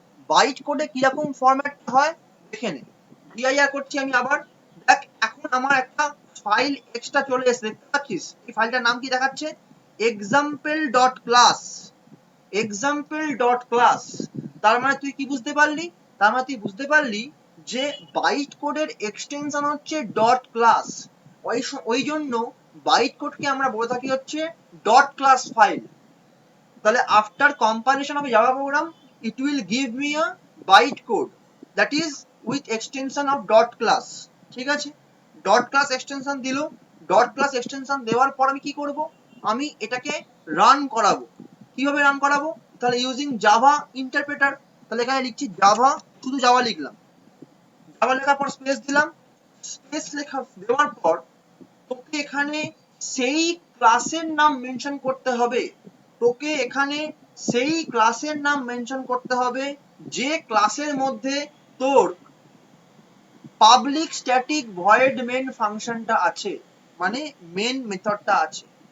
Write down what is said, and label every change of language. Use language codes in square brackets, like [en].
[bn] Byte কোডে কিরকম format হয় দেখে নে। dir করছি আমি আবার, দেখ এখন আমার একটা ফাইল এক্সট্রা চলে এসেছে, দেখতে পাচ্ছিস এই ফাইলটার নাম কি দেখাচ্ছে, example dot class. Example dot class, তার মানে তুই কি বুঝতে পারলি, তার মানে তুই বুঝতে পারলি যে বাইট কোডের এক্সটেনশন হচ্ছে ডট ক্লাস। ওই জন্য বাইট কোডকে আমরা বলে থাকি হচ্ছে ডট ক্লাস ফাইল। [en] তাহলে after compilation of Java program it will give me a byte code that is with extension of dot class, [bn] ঠিক আছে। ডট ক্লাস এক্সটেনশন দিল, ডট ক্লাস এক্সটেনশন দেওয়ার পর আমি কি করব, আমি এটাকে রান করাবো। কিভাবে রান করাবো, তাহলে ইউজিং জাভা ইন্টারপ্রেটার। তাহলে এখানে লিখছি জাভা, শুধু জাভা লিখলাম, জাভা লেখার পর স্পেস দিলাম। স্পেস লেখা দেওয়ার পর তোকে এখানে সেই ক্লাসের নাম মেনশন করতে হবে, তোকে এখানে সেই ক্লাসের নাম মেনশন করতে হবে যে ক্লাসের মধ্যে তোর পাবলিক স্ট্যাটিক ভয়েড মেন ফাংশনটা আছে, মানে মেন মেথডটা আছে।